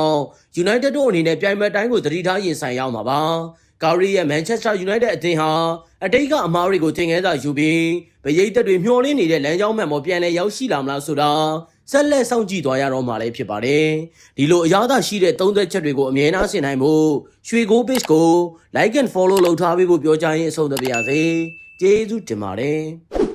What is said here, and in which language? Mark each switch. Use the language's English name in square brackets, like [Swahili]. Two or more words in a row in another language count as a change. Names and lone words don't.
[Burmese] င့် United တို့အနေနဲ့ပြိုင်ပွဲတိုင်းကိုသတိထားရင်ဆိုင်ရမှာပါ။ကာရီရဲ့ Manchester United အသင်းဟာအတိတ်ကအမားတွေကိုသင်ခန်းစာယူပြီးပရိသတ်တွေမျှော်လင့်နေတဲ့လမ်းကြောင်းမှန်ပေါ်ပြန်လည်ရောက်ရှိလာမလားဆိုတာဆက်လက်စောင့်ကြည့်သွားရတော့မှာလည်းဖြစ်ပါတယ်။ဒီလိုအရသာရှိတဲ့သုံးသက်ချက်တွေကိုအမြဲတမ်းဆင်နိုင်ဖို့ရွှေကို page ကို [English] like and follow [Burmese] လုပ်ထားပေးဖို့ပြောကြရင်အဆုံးသတ်ပါရစေ။ကျေးဇူးတင်ပါတယ်။